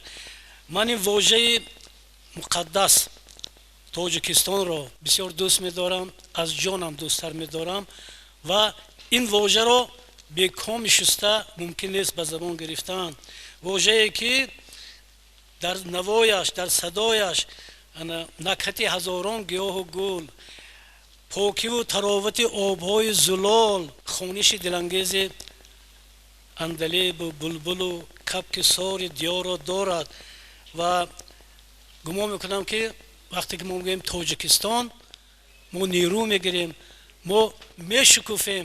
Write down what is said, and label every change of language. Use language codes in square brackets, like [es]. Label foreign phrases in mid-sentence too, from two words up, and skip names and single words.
[tg] ман ин вожаи муқаддас тоҷикистонро бисёр дӯст медорам, аз ҷонам дӯсттар медорам ва ин вожаро бекоми шуста мумкин нест ба забон гирифтан. вожае ки дар навояш, дар садояш накҳати ҳазорон гиёҳ ва гул, покӣ ва таровати обҳои зулол, хониши дилангези андалеб ва булбул ва кабки сори диёр ро дорад. ва гумон мекунам ки вақте ки мо мегем Тоҷикистон, мо нерӯ мегирем, мо мешукуфем.